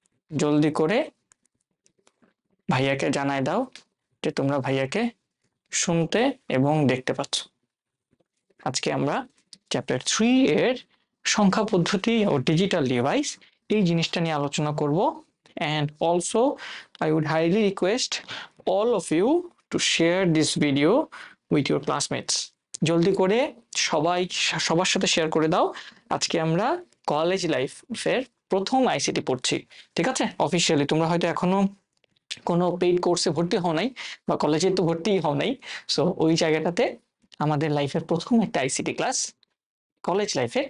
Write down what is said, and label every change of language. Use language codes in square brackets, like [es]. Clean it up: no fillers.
[bn] জলদি করে ভাইয়াকে জানাই দাও যে তোমরা ভাইয়াকে শুনতে এবং দেখতে পাচ্ছ। আজকে আমরা চ্যাপ্টার 3 এর সংখ্যা পদ্ধতি ও ডিজিটাল ডিভাইস এই জিনিসটা নিয়ে আলোচনা করব। [en] and also I would highly request all of you to share this video with your classmates. [bn] জলদি করে সবাই সবার সাথে শেয়ার করে দাও। আজকে আমরা কলেজ লাইফের প্রথম আইসিটি পড়ছি, ঠিক আছে? অফিসিয়ালি তোমরা হয়তো এখনো কোনো পেইড কোর্সে ভর্তি হও নাই বা কলেজে তো ভর্তিই হও নাই, সো ওই জায়গাটাতে আমাদের লাইফের প্রথম একটা আইসিটি ক্লাস কলেজ লাইফে।